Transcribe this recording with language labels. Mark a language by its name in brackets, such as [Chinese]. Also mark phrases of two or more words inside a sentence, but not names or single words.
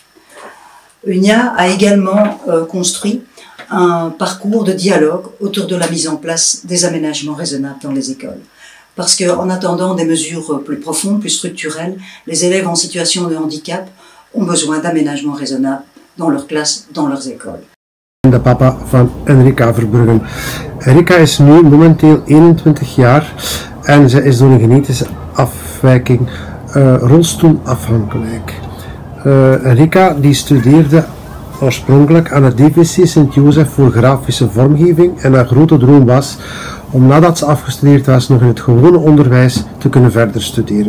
[French] UNIA a également construit un parcours de dialogue autour de la mise en place des aménagements raisonnables dans les écoles. Parce qu'en attendant des mesures plus profondes, plus structurelles, les élèves en situation de handicap ont besoin d'aménagements raisonnables dans leurs classes, dans leurs écoles. [Dutch] De papa van Enrika Verbruggen. Enrika is nu momenteel 21 jaar en ze is door een genetische afwijking rolstoelafhankelijk. Enrika die studeerde oorspronkelijk aan het DVC Sint-Jozef voor grafische vormgeving en haar grote droom was om nadat ze afgestudeerd was nog in het gewone onderwijs te kunnen verder studeren.